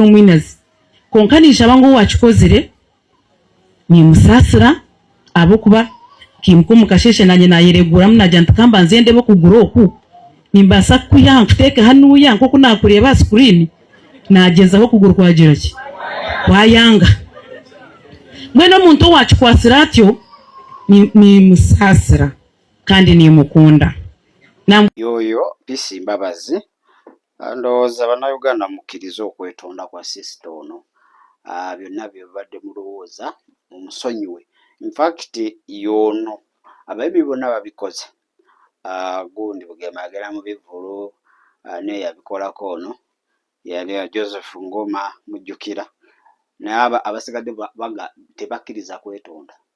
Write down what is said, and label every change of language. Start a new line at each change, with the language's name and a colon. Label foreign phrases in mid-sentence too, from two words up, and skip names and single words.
Nyankole: omwinazi konka ninshaba ngu wakikozire nimusasira abokuba kimuka omukasheshe nanye nayereguramu nagira nti kamba nze ndebe okugura oku nimbasa kuya nkuteeke hanuya nkoku nakureeba screen nagezaho okuguru kwagira ki kwayanga mwene omuntu owakikwasira atyo nimusasira kandi nimukunda
Ganda: yoyo Peace Mbabazi. Ndowooza bannayuganda mukkiriza okwetonda kwa sisita ono. Byonna bye babadde mulowooza mumusonyiwe.
English: In fact
Ganda: yono abayibi bonna babikoze. Gundi Bugema yagera mu bivvulu naye yabikolako ono yali ya Joseph Ngoma mujjukira naye abasigadde tebakkiriza kwetonda